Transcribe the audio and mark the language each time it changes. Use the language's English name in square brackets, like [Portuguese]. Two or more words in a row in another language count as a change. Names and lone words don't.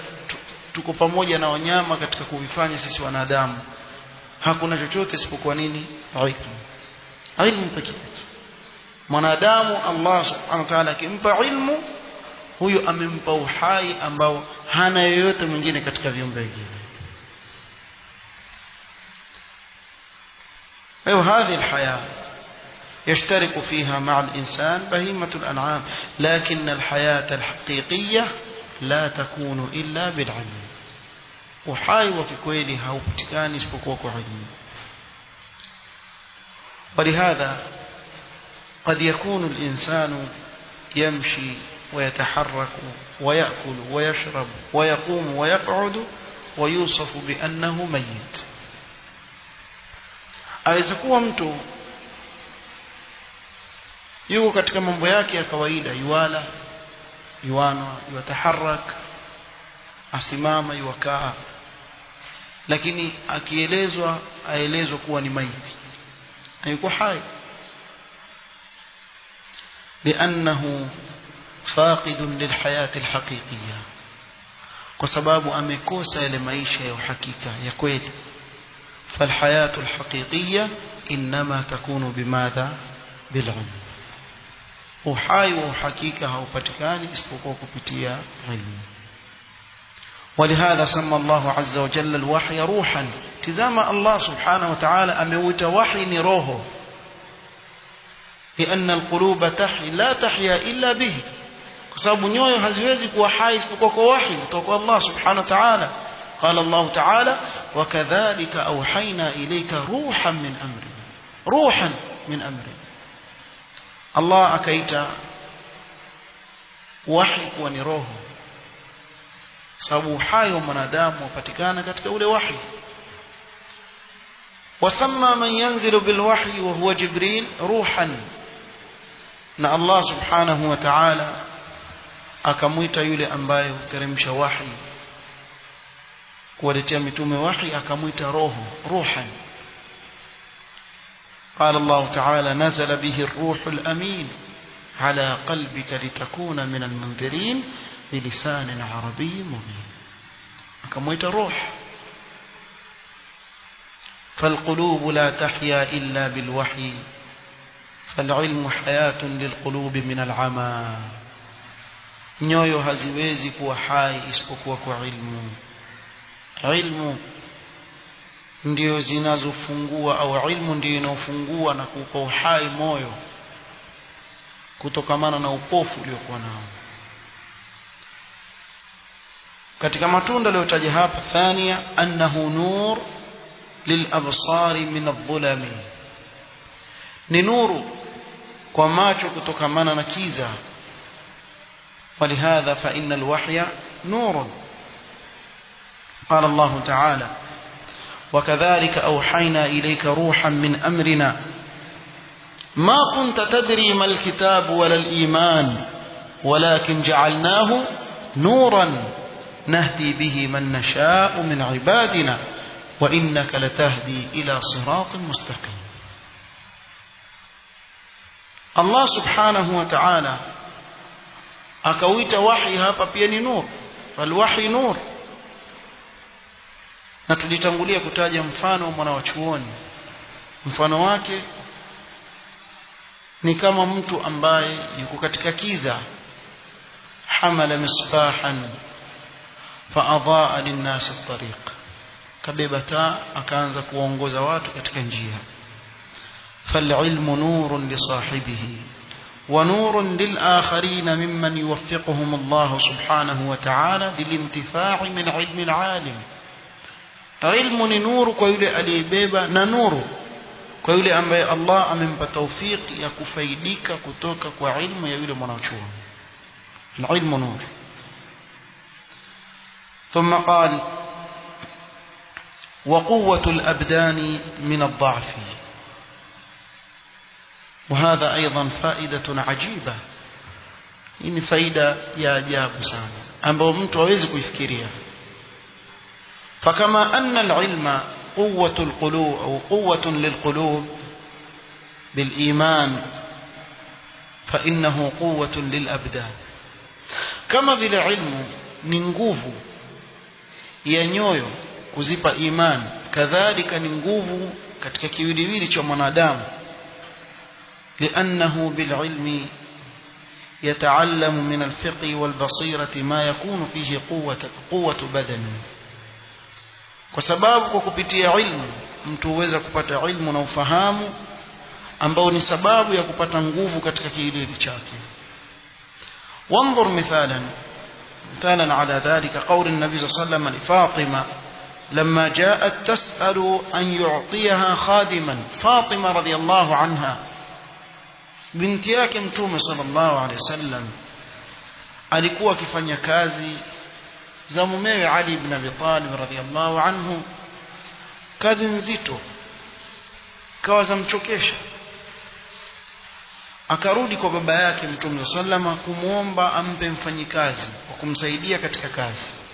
[Swahili] Tuko pamoja na wanyama katika kuvifanya sisi wanadamu. Hakuna chochote isipokuwa nini? Ilmu pekee. Mwanadamu [Arabic] الله سبحانه وتعالى [Swahili] akimpa ilmu, huyo amempa uhai ambao hana yoyote mwingine katika viumbe vingine. [Arabic] هذه الحياة يشترك فيها مع الإنسان بهيمة الأنعام، لكن الحياة الحقيقية لا تكون إلا بالعلم. [Swahili] uhai wa kikweli haupatikani isipokuwa kwa ilmu. [Arabic] ولهذا قد يكون الإنسان يمشي ويتحرك ويأكل ويشرب ويقوم ويقعد ويوصف بأنه ميت. [Swahili] aweza kuwa mtu yuko katika mambo yake ya kawaida, yuwala, yuanwa, yataharak, asimama, yukaa, lakini akielezwa aelezwa kuwa ni maiti, hayuko hai, [Arabic] لأنه فاقد للحياة الحقيقية, [Swahili] kwa sababu amekosa ile maisha ya uhakika ya kweli. [Arabic] فالحياة الحقيقية إنما تكون بماذا؟ بالعلم. [Swahili] uhai wa uhakika haupatikani isipokuwa kupitia ilmu. [Arabic] ولهذا سمى الله عز وجل الوحي روحا. تزام الله سبحانه وتعالى أموت وحي روحه، لأن القلوب لا تحيا إلا به, [Swahili] kwa sababu nyoyo haziwezi kuwa hai isipokuwa kwa wahi kutoka [Arabic] الله سبحانه وتعالى. قال الله تعالى: وكذلك أوحينا إليك روحا من أمرنا. روحا من أمرنا. [Swahili] الله akaita wahi kuwa ni roho, sababu uhai wa mwanadamu upatikana katika ule wahi. [Arabic] وسمى من ينزل بالوحي وهو جبريل روحا, [Swahili] na [Arabic] الله سبحانه وتعالى [Swahili] akamuita yule ambaye huteremsha wahi kuwaletea mitume wahi akamuita roho, [Arabic] ruhan. قال الله تعالى نزل به الروح الأمين على قلبك لتكون من المنذرين بلسان عربي مبين. [Swahili] akamuita روح. [Arabic] فالقلوب لا تحيا إلا بالوحي فالعلم حياة للقلوب من العمى. [Swahili] nyoyo haziwezi kuwa hai isipokuwa kwa ilmu. Ilmu ndio zinazofungua, au ilmu ndio inofungua na kuupa uhai moyo kutokamana na upofu uliokuwa nao. katika matunda aliyotaja hapa, [Arabic] ثانيا أنه نور للأبصار من الظلام, [Swahili] ni nuru kwa macho kutokamana na kiza. [Arabic] ولهذا فإن الوحي نور. قال الله تعالى وكذلك أوحينا إليك روحا من أمرنا ما كنت تدري ما الكتاب ولا الإيمان ولكن جعلناه نورا نهدي به من نشاء من عبادنا وإنك لتهدي إلى صراط مستقيم. الله سبحانه وتعالى [Swahili] akauita wahi hapa pia ni nur. [Arabic] فالوحي نور. [Swahili] na tulitangulia kutaja mfano wa mwana wa chuoni. mfano wake ni kama mtu ambaye yuko katika kiza, [Arabic] حمل مصباحا فأضاء للناس الطريق, [Swahili] kabeba taa akaanza kuongoza watu katika njia. [Arabic] فالعلم نور لصاحبه ونور للآخرين ممن يوفقهم الله سبحانه وتعالى للانتفاع من علم العالم. علم نور [Swahili] kwa yule aliyebeba, na nuru kwa yule ambaye Allah amempa tawfik ya kufaidika kutoka kwa ilmu ya yule mwanachuoni. [Arabic] العلم نور. ثم قال وقوة الأبدان من الضعف. وهذا أيضا فائدة عجيبة. إن فائدة يا أجاب سانا أما [Swahili] mtu hawezi kuifikiria. [Arabic] فكما أن العلم قوة القلوب أو قوة للقلوب بالإيمان فإنه قوة للأبدان. [Swahili] كما vile ilmu ni nguvu ya nyoyo kuzipa iman, kadhalika ni nguvu katika kiwiliwili cha mwanadamu. [Arabic] لأنه بالعلم يتعلم من الفقه والبصيرة ما يكون فيه قوة بدن. [Swahili] kwa sababu kwa kupitia ilmu mtu huweza kupata ilmu na ufahamu ambao ni sababu ya kupata nguvu katika kiwiliwili chake. [Arabic] وانظر مثالا على ذلك قول النبي صلى الله عليه وسلم لفاطمة لما جاءت تسأل أن يعطيها خادما. فاطمة رضي الله عنها [Swahili] binti yake mtume [Arabic] صلى الله عليه وسلم [Swahili] alikuwa akifanya kazi za mumewe Ali ibn Abi Talib [Arabic] رضي الله عنه, [Swahili] kazi nzito, kawa zamchokesha. akarudi kwa baba yake mtume sallama kumuomba ampe mfanyikazi wa kumsaidia katika kazi.